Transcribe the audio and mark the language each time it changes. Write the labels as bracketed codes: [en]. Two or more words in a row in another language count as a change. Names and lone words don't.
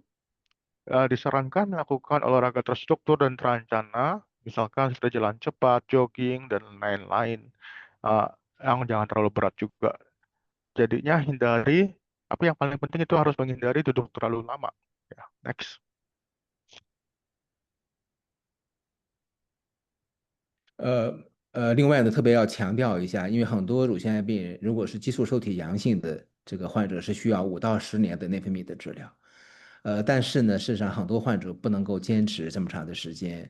[id] Disarankan melakukan olahraga terstruktur dan terencana, misalkan seperti jalan cepat, jogging, dan lain-lain. Eh, yang jangan terlalu berat juga. Jadinya hindari, tapi yang paling penting itu harus menghindari duduk terlalu lama. Ya, next. [zh] 另外呢，特别要强调一下，因为很多乳腺癌病人，如果是激素受体阳性的这个患者，是需要5到10年的内分泌的治疗。但是呢，事实上很多患者不能够坚持这么长的时间。